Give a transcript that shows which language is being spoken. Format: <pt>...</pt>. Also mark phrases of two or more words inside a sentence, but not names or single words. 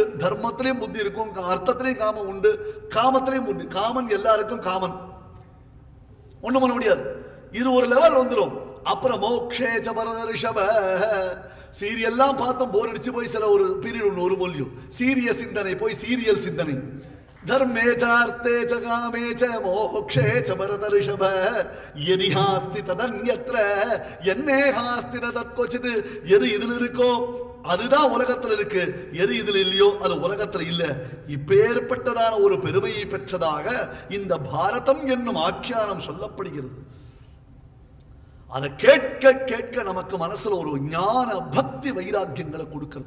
<ta>தர்மத்திலையும் புத்தி இருக்கும், அர்த்தத்திலையும் காமம் உண்டு, காமத்திலையும் புத்தி. காமன் எல்லாருக்கும் காமன், ஒண்ணும் பண்ண முடியாது. இது ஒரு லெவல் வந்துடும். அப்புறம்</ta> <sa>मोक्षे च भरत ऋषभ.</sa> <ta>சீரியல்லாம் பார்த்தோம், போர் அடிச்சு போய் சில ஒரு பீரியட் ஒன்று ஒரு மொழியும் சீரிய சிந்தனை போய் சீரியல் சிந்தனை.</ta> <sa>धर्मे चार्थे च कामे च मोक्षे च भरतऋषभ यदि हास्ति तदन्यत्र यन्ने हास्ति न तत्क्वचित्</sa> <ta>எது இதில் இருக்கோ அதுதான் உலகத்தில் இருக்கு, எது இதில் இல்லையோ அது உலகத்தில் இல்ல. இப்பேற்பட்டதான ஒரு பெருமையை பெற்றதாக இந்த பாரதம் என்னும் ஆக்கியானம் சொல்லப்படுகிறது. அதை கேட்க கேட்க நமக்கு மனசுல ஒரு ஞான பக்தி வைராக்கியங்களை கொடுக்கிறது.</ta>